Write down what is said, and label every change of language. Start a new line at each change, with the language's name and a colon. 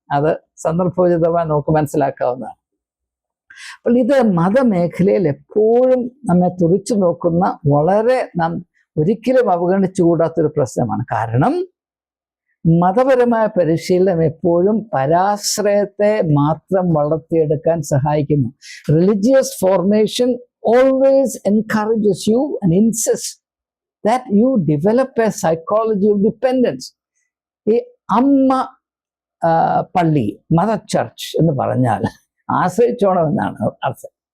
Malayalam: അത് സന്ദർഭോചിതമായി നമുക്ക് മനസ്സിലാക്കാവുന്നതാണ്. അപ്പോൾ ഇത് മതമേഖലയിൽ എപ്പോഴും നമ്മെ തുറിച്ചു നോക്കുന്ന, വളരെ നാം ഒരിക്കലും അവഗണിച്ചുകൂടാത്തൊരു പ്രശ്നമാണ്. കാരണം മതപരമായ പരിശീലനം എപ്പോഴും പരാശ്രയത്തെ മാത്രം വളർത്തിയെടുക്കാൻ സഹായിക്കുന്നു.
English: Religious formation always encourages you and insists that you develop a psychology of dependence.
Malayalam: ഈ അമ്മ പള്ളി, മദർ ചർച്ച് എന്ന് പറഞ്ഞാൽ ആശ്രയിച്ചോണം എന്നാണ് അർത്ഥം.